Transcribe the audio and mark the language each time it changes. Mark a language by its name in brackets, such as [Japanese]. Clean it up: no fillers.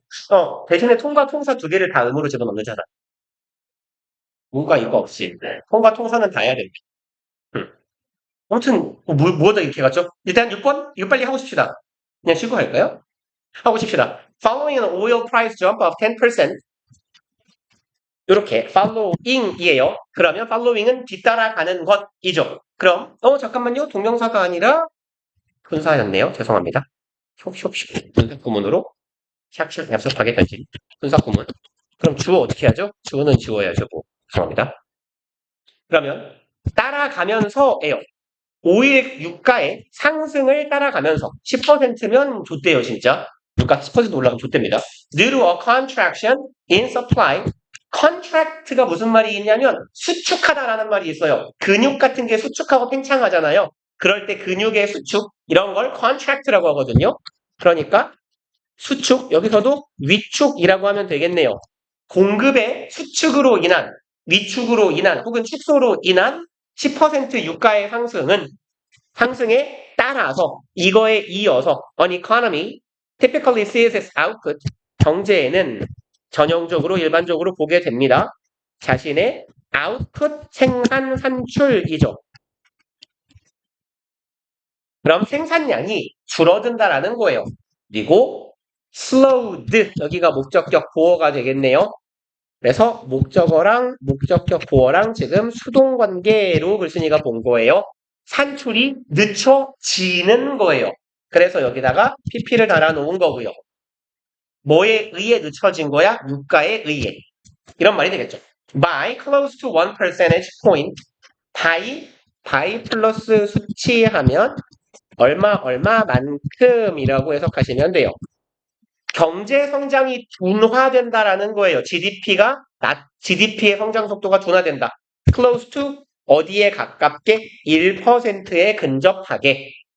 [Korean] 어, 대신에 통과, 통사 두 개를 다 의무로 집어넣는잖아. 뭔가 이거 없이. 통과, 통사는 다 해야 됩니다. 음. 아무튼, 뭐다 이렇게 갔죠? 일단 6번? 이거 빨리 하고 싶시다. 그냥 쉬고 할까요? 하고 싶시다. [English] Following an oil price jump of 10%. [Korean] 이렇게 following이에요. 그러면 following은 뒤따라가는 것이죠. 그럼 잠깐만요. 동명사가 아니라 분사였네요. 죄송합니다. 숍숍숍 분사 구문으로 샥샥 얍삽하게 변신. 분사 구문. 그럼 주어 어떻게 하죠? 주어는 지워야죠. 뭐. 죄송합니다. 그러면 따라가면서예요. 오일 유가의 상승을 따라가면서 10%면 좋대요, 진짜. 유가 10% 올라가면 좋답니다. [English] Due to a contraction in supply. [Korean] contract가 무슨 말이 있냐면 수축하다라는 말이 있어요. 근육 같은 게 수축하고 팽창하잖아요. 그럴 때 근육의 수축 이런 걸 contract라고 하거든요. 그러니까 수축 여기서도 위축이라고 하면 되겠네요. 공급의 수축으로 인한 위축으로 인한 혹은 축소로 인한 10% 유가의 상승에 따라서 이거에 이어서 an economy typically sees its output 경제에는 전형적으로 일반적으로 보게 됩니다. 자신의 output 생산 산출이죠. 그럼 생산량이 줄어든다라는 거예요. 그리고 slowed 여기가 목적격 보어가 되겠네요. 그래서 목적어랑 목적격 보어랑 지금 수동 관계로 글쓴이가 본 거예요. 산출이 늦춰지는 거예요. 그래서 여기다가 pp를 달아 놓은 거고요. 뭐에 의해 늦춰진 거야? 유가에 의해. 이런 말이 되겠죠. [English] by close to 1 percentage point. [Korean] by 플러스 수치하면 얼마만큼이라고 해석하시면 돼요. 경제 성장이 둔화된다라는 거예요. GDP의 성장 속도가 둔화된다. close to 어디에 가깝게 1%에 근접하게.